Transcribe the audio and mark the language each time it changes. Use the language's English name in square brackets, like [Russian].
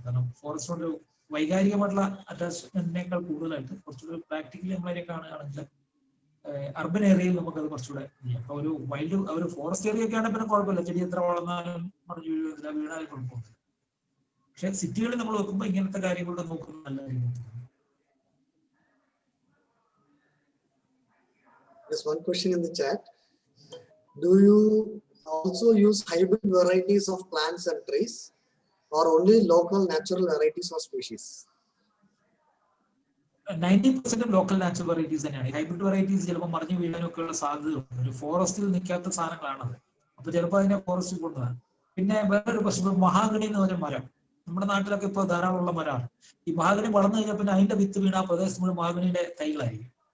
[Malayalam] കാരണം ഫോറസ്റ്റിനോട് വൈകാരികമായിട്ടുള്ള അറ്റാച്ച്മെന്റിനേക്കാൾ കൂടുതലായിട്ട് കുറച്ചുകൂടി പ്രാക്ടിക്കലി നമ്മളതിനെ കാണുകയാണെങ്കിൽ അർബൻ ഏരിയയിൽ നമുക്കത് കുറച്ചുകൂടെ ചെയ്യാം. അപ്പൊ ഒരു ഫോറസ്റ്റ് ഏരിയ ഒക്കെ ആണെങ്കിൽ പിന്നെ കുഴപ്പമില്ല, ചെടി എത്ര വളർന്നാലും മറിഞ്ഞു വീണാലും കുഴപ്പമില്ല. പക്ഷെ സിറ്റികളിൽ നമ്മൾ വെക്കുമ്പോൾ ഇങ്ങനത്തെ കാര്യങ്ങളൊക്കെ നോക്കുന്നത് നല്ല കാര്യം. [English] There's one question in the chat. Do you also use hybrid varieties of plants and trees, or only local natural varieties or species? [Malayalam] 90% local natural varieties തന്നെയാണ്. ഹൈബ്രിഡ് വെറൈറ്റീസ് ചിലപ്പോൾ മറിഞ്ഞു വീഴാനൊക്കെ ഉള്ള സാധ്യതയുണ്ട്. ഒരു ഫോറസ്റ്റിൽ നിൽക്കാത്ത സാധനങ്ങളാണത്. അപ്പൊ ചിലപ്പോൾ അതിനെ ഫോറസ്റ്റിൽ കൊണ്ടുപോകാൻ. പിന്നെ വേറൊരു പ്രശ്നം, മഹാഗണി എന്ന് പറഞ്ഞ മരം നമ്മുടെ നാട്ടിലൊക്കെ ഇപ്പോൾ ധാരാളമുള്ള മരമാണ്. ഈ മഹാഗണി വളർന്നു കഴിഞ്ഞാൽ പിന്നെ അതിന്റെ വിത്ത് വീണ ആ പ്രദേശത്ത് മുഴുവൻ മഹാഗണിയുടെ തൈകളായിരിക്കും.